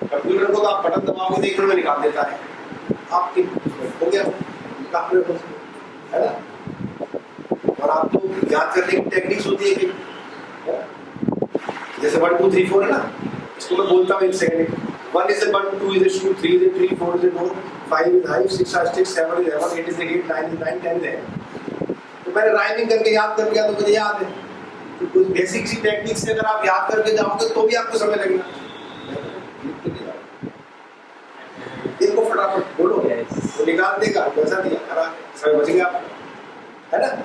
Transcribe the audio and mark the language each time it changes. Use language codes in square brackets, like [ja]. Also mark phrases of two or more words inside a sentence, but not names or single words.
[hi] कंप्यूटर को तो आप बटन दबाओगे तो 1 मिनट में निकाल देता है, आप हो गया है ना। और आपको याद करने की टेक्निक्स होती है कि जैसे 1 2 3 4 है ना, इसको मैं बोलता हूँ 1 सेकंड। [en] 1 is a 1, 2 is a 2, 3 is a 3, 4 is a 4, 5 is 5, 6 is 6, 7 is 7, 8 is 8, 9 is 9, 10 is 10। [hi] तो मैंने राइमिंग करके याद कर लिया तो मुझे याद है। तो कुछ बेसिक सी टेक्निक से अगर आप याद करके जाओगे तो भी आपको समय लगेगा। इनको फटाफट बोलो, वो निकाल देगा, पैसा दिया करा, समय बच गया, है ना।